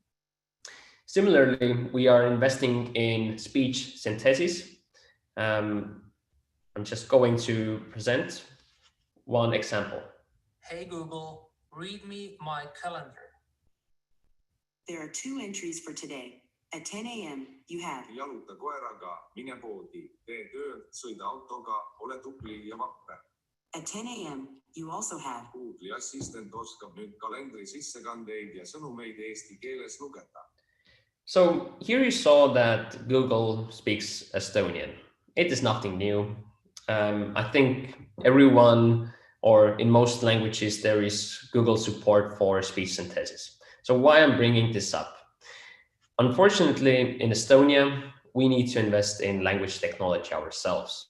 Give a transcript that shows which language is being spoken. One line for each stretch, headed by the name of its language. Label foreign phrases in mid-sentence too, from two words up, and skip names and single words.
English: Similarly, we are investing in speech synthesis. I'm just going to present one example. Hey Google, read me my calendar. There are 2 entries for today. At 10 a.m., you have
Estonian: jaluta koeraga, mine poodi, tee tööd, sõida autoga, ole tubli ja vahve.
English: At 10 a.m., you also have
Estonian: Google'i assistent oskab nüüd kalendri sissekandeid ja sõnumeid eesti keeles lugeda.
English: So here you saw that Google speaks Estonian. It is nothing new. I think everyone, or in most languages, there is Google support for speech synthesis. So why I'm bringing this up? Unfortunately, in Estonia, we need to invest in language technology ourselves.